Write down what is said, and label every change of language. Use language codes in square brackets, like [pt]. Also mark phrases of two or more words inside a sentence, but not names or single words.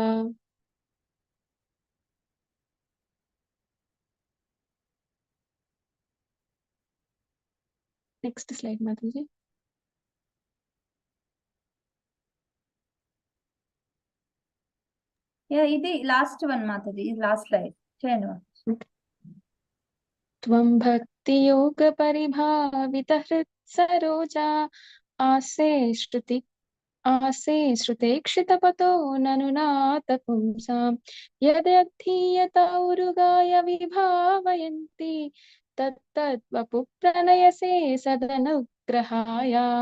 [en] next slide माताजी. [te] ఇది [en] last one [te] మాతాజీ, ఇది [en] last slide [te] చేయండి. [sa] त्वं भक्तियोगपरिभावितहृत्सरोजा आसे श्रुतेक्षितपतो ननुनाथ पुंसां. यदधीयत उरुगाय विभावयन्ति तत्तद्वपु प्रणयसे सदनुग्रहाय.